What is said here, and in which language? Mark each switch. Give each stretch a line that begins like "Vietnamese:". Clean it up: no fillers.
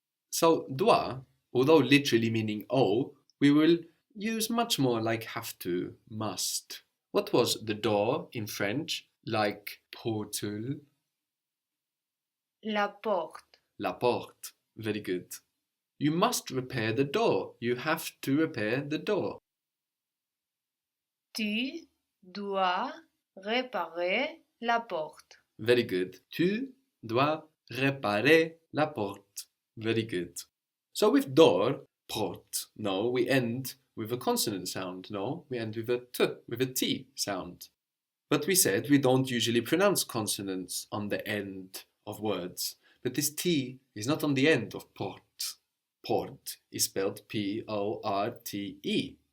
English: So dois, although literally meaning owe, we will use much more like have to, must. What was the door in French? Like portal,
French: La porte. la porte.
English: Very good. You must repair the door. You have to repair the door.
French: Tu dois réparer la porte.
English: Very good.
French: Tu dois réparer la porte.
English: Very good. So with door, porte, no, we end with a consonant sound, no? We end with a t, with a t sound. But we said we don't usually pronounce consonants on the end of words. But this t is not on the end of porte. Porte is spelled P-O-R-T-E.